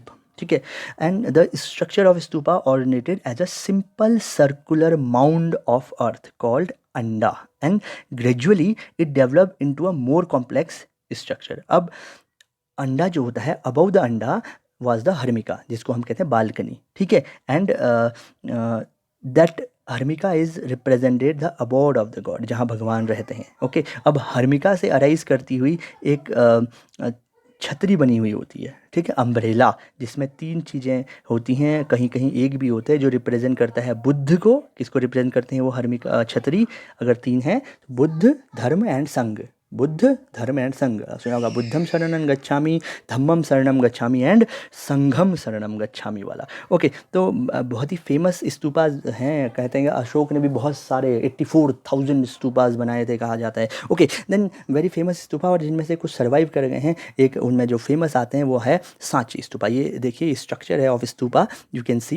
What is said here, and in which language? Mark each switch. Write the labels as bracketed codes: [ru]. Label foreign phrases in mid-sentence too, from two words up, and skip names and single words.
[hi] ठीक है, [en] and the structure of stupa originated as a simple circular mound of earth called anda, and gradually it develop into a more complex structure. [hi] अब अंडा जो होता है, [en] above the anda was the harmika, [hi] जिसको हम कहते हैं बालकनी। ठीक है, [en] and that harmika is represented the abode of the god, [hi] जहाँ भगवान रहते हैं। ओके, अब हर्मिका से अराइज करती हुई एक छतरी बनी हुई होती है। ठीक है, अम्ब्रेला, जिसमें 3 चीज़ें होती हैं, कहीं कहीं एक भी होता है, जो रिप्रेजेंट करता है बुद्ध को। किसको रिप्रेजेंट करते हैं वो हर्मिका छतरी, अगर 3 है तो बुद्ध, धर्म एंड संघ। बुद्ध, धर्म एंड संघ, सुना होगा, [pi] बुद्धम शरणं गच्छामि, धम्मम शरणं गच्छामि एंड संघम शरणं गच्छामि वाला। [hi] ओके, तो बहुत ही फेमस स्तूपाज हैं, कहते हैं अशोक ने भी बहुत सारे 84,000 स्तूपाज बनाए थे कहा जाता है। ओके, [en] then very famous stupa, [hi] और जिनमें से कुछ सर्वाइव कर गए हैं, एक उनमें जो फेमस आते हैं वो है सांची स्तूपा। ये देखिए स्ट्रक्चर है [en] of stupa, you can see.